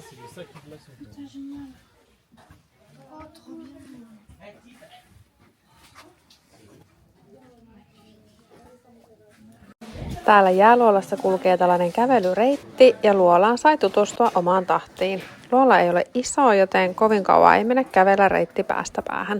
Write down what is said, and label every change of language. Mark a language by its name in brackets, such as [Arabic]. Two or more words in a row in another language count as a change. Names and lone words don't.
[French] ça qui glace au Putain, génial. Oh, trop bien. [Finnish] Täällä jääluolassa kulkee tällainen kävelyreitti ja luolaan sai tutustua omaan tahtiin. Luola ei ole iso, joten kovin kauan ei mene kävellä reitti päästä päähän.